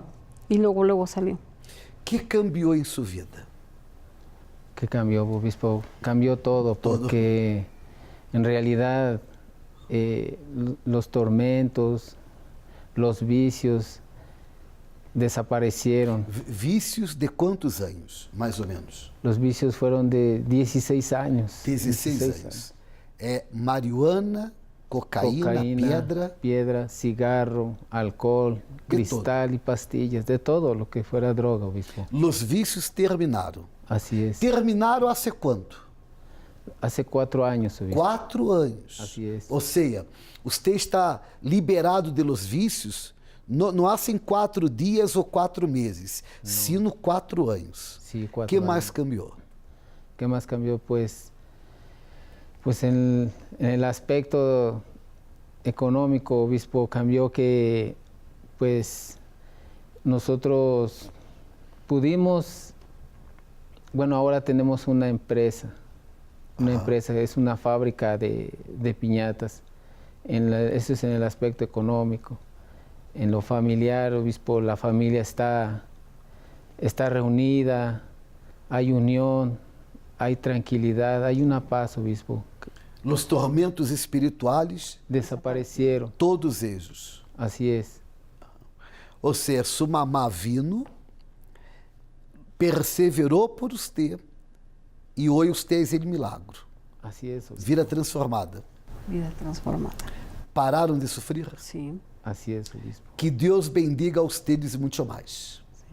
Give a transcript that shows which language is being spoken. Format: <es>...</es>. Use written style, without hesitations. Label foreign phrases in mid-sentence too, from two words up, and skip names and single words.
<es>Y luego salió. ¿Qué cambió en su vida? ¿Qué cambió, obispo? Cambió todo, porque en realidad los tormentos, los vicios desaparecieron.</es> <pt>Vícios de quantos anos, mais ou menos?</pt> <es>Los vicios fueron de 16 años.</es> <pt>16 anos. Marihuana, cocaína,</pt> <es>piedra, cigarro, alcohol, cristal y pastillas, de todo lo que fuera droga, obispo.</es> <pt>Los vícios terminaram.</pt> <es>Así es.</es> <pt>Terminaram hace quanto?</pt> <es>Hace 4 años, obispo.</es> <pt>4 anos.</pt> <es>Así es.</es> <pt>Ou seja, você está liberado de los vícios, não há 4 dias ou 4 meses, sino 4 anos.</pt> <es>Sí, 4</es> <pt>O que</pt> <es>años.</es> <pt>mais cambiou?</pt> <es>¿Qué más cambió? Pues en el aspecto económico, obispo, cambió que pues nosotros pudimos, bueno, ahora tenemos una empresa, es una fábrica de piñatas. Eso es en el aspecto económico. En lo familiar, obispo, la familia está reunida, hay unión, hay tranquilidad, hay una paz, obispo.</es> <pt>Los tormentos espirituais,</pt> <es>Desaparecieron,</es> <pt>todos eles.</pt> <es>así es.</es> <pt>Ou seja, sua</pt> <es>mamá vino,</es> <pt>perseverou por você e hoje você é ele milagro.</pt> <es>Así es, obispo. Vida transformada. Vida transformada.</es> <pt>Pararam de sofrer?</pt> <es>Sí. Así es, obispo.</es> <pt>Que Deus</pt> <es>bendiga a ustedes</es> <pt>muito mais.</pt>